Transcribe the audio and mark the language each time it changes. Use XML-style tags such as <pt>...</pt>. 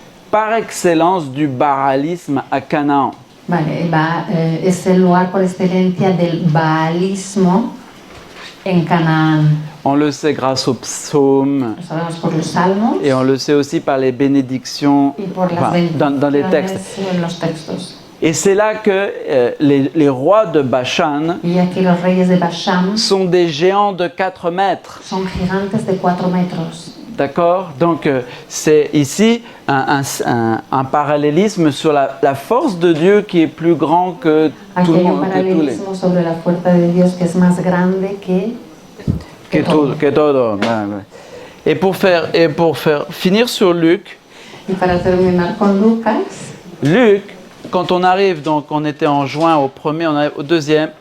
<fr>par excellence du baalisme à Canaan.</fr> <es>Vale, es el lugar por excelencia del baalismo en Canaán.</es> <fr>On le sait grâce aux psaumes</fr> <es>Lo sabemos por los salmos</es> <fr>et on le sait aussi par les bénédictions</fr> <es>y por las</es> <fr>dans les textes.</fr> <es>bendiciones en los textos.</es> <fr>Et c'est là que les rois de Bashan</fr> <es>Y aquí los reyes de Bashan</es> <fr>sont des géants de 4 mètres.</fr> <es>son gigantes de 4 metros.</es> <fr>D'accord? Donc c'est ici un parallélisme sur la force de Dieu qui est plus grand que</fr> <es>Aquí</es> <fr>tout le</fr> <es>hay un</es> <fr>monde,</fr> <es>paralelismo sobre la fuerza de Dios que es más grande que todo. que todo. Ouais, ouais.</es> <fr>Et pour faire finir sur Luc,</fr> <es>Y para terminar con Lucas,</es> <fr>Luc, quand on arrive, donc on était en juin au premier, on arrive au deuxième.</fr>